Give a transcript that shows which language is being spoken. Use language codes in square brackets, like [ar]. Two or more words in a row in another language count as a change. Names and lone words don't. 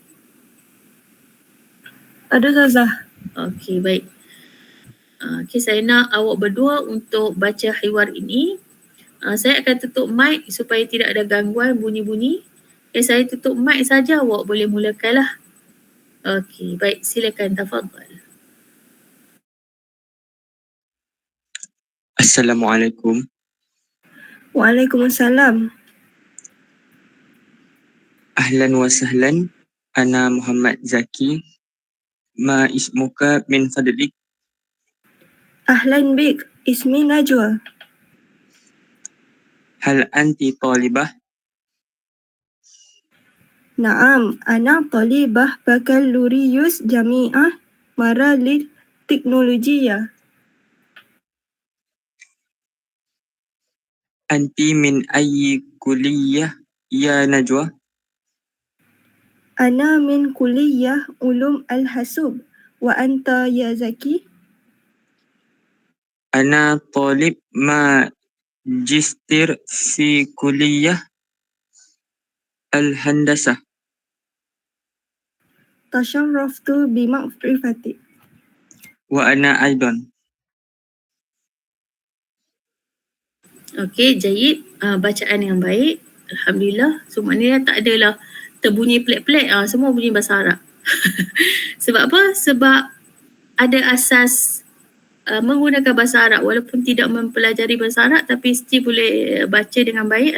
[ms] Ada Ustazah. Okey, baik. Okey, saya nak awak berdua untuk baca hiwar ini. Saya akan tutup mic supaya tidak ada gangguan bunyi-bunyi. Okay, saya tutup mic saja, awak boleh mulakanlah. Okey, baik, silakan, tafadhal. [ar] السلام عليكم. وعليكم السلام. أهلا وسهلا. أنا محمد زكي. ما اسمك من فضلك? أهلا بك. اسمي نجوى. هل أنت طالبة? نعم، أنا طالبة بكالوريوس جامعة مارا تكنولوجيا. أنت من أي كلية يا نجوى? أنا من كلية علوم الحاسوب. وأنت يا زكي? أنا طالب ماجستير في كلية الهندسة. تشرفت بمعرفتك. وأنا أيضا. [ms] Okey, jayid. Bacaan yang baik. Alhamdulillah. So maknanya tak adalah terbunyi pelik-pelik. Semua bunyi bahasa Arab. Sebab apa? Sebab ada asas menggunakan bahasa Arab walaupun tidak mempelajari bahasa Arab tapi still boleh baca dengan baik.